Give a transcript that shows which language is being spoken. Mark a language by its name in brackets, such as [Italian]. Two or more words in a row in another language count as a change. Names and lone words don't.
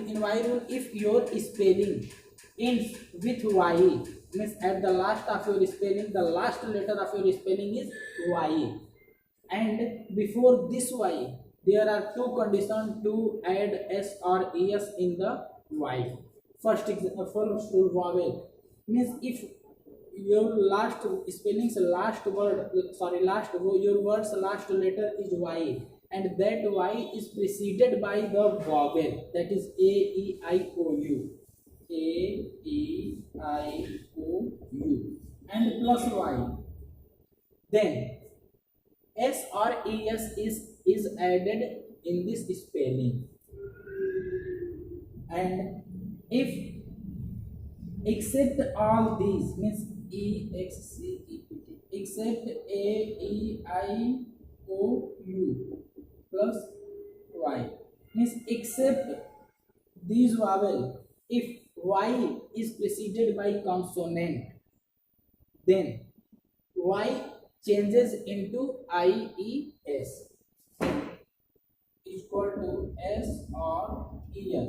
[English] In y rule, if your spelling ends with y, means at the last of your spelling, the last letter of your spelling is y, and before this y there are two conditions to add s or es in the y. First rule, vowel means if your last spellings last word, your words last letter is y, and that y is preceded by the vowel, that is a e I o u, a e I o u, and plus y, then s or es is added in this spelling. And if except all these, means except a e I o u plus y, means except these vowel, if y is preceded by consonant, then y changes into ies, equal to s or es.